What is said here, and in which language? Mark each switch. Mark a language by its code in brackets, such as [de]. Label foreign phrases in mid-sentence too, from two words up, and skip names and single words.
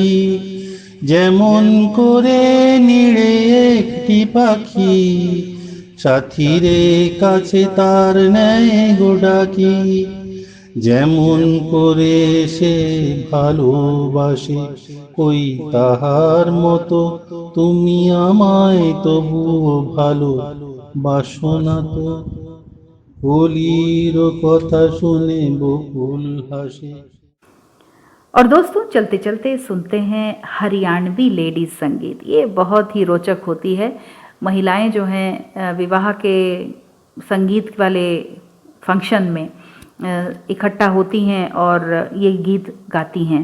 [bn] যেমন করে নীড়ে একটি পাখি সাথীরে কাছে তার নেয় গো ডাকি। যেমন করে সে ভালোবাসে কই তাহার মতো তুমি আমায় তবুও ভালো বাসো না তো। হোলির কথা শুনে বকুল হাসে। [hi] और दोस्तों चलते चलते सुनते हैं हरियाणवी लेडीज संगीत। ये बहुत ही रोचक होती है। महिलाएं जो हैं विवाह के संगीत वाले फंक्शन में इकट्ठा होती हैं और ये गीत गाती हैं।